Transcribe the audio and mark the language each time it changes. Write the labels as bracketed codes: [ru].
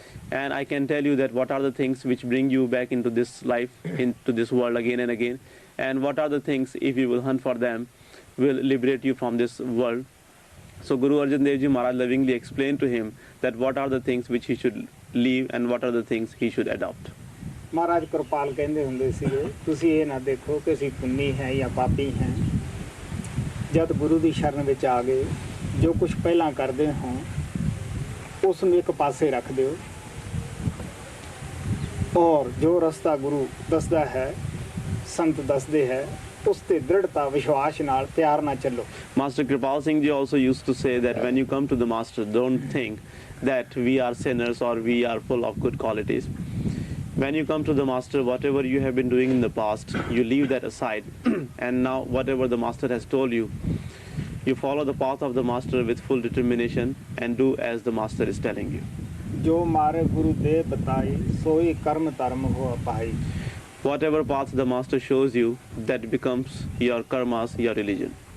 [en] And I can tell you that what are the things which bring you back into this life, into this world again and again. And what are the things, if you will hunt for them, will liberate you from this world. So Guru Arjan Dev Ji Maharaj lovingly explained to him that what are the things which he should leave and what are the things he should adopt. [pa] ਮਹਾਰਾਜ ਕਿਰਪਾਲ ਕਹਿੰਦੇ ਹੁੰਦੇ ਸੀਗੇ, ਤੁਸੀਂ ਇਹ ਨਾ ਦੇਖੋ ਕਿ ਅਸੀਂ ਪੁੰਨੀ ਹੈ ਜਾਂ ਪਾਪੀ ਹੈ। ਜਦ ਗੁਰੂ ਦੀ ਸ਼ਰਨ ਵਿੱਚ ਆ ਗਏ, ਜੋ ਕੁਝ ਪਹਿਲਾਂ ਕਰਦੇ ਹੋ ਉਸ ਨੂੰ ਇੱਕ ਪਾਸੇ ਰੱਖ ਦਿਓ, ਔਰ ਜੋ ਰਸਤਾ ਗੁਰੂ ਦੱਸਦਾ ਹੈ, ਸੰਤ ਦੱਸਦੇ ਹੈ, ਉਸ ਤੇ ਦ੍ਰਿੜਤਾ ਵਿਸ਼ਵਾਸ ਨਾਲ ਪਿਆਰ ਨਾਲ ਚੱਲੋ। [en] Master Kripal Singh Ji also used to say that when you come to the Master, don't think that we are sinners or we are full of good qualities. When you come to the Master, whatever you have been doing in the past, you leave that aside, and now whatever the Master has told you, you follow the path of the Master with full determination and do as the Master is telling you. [hi] ਜੋ ਮਾਰੇ ਗੁਰੂ ਦੇ ਬਤਾਈ, ਸੋਈ ਕਰਮ ਧਰਮ ਹੋ ਪਾਈ। [en] Whatever path the Master shows you, that becomes your karmas, your religion.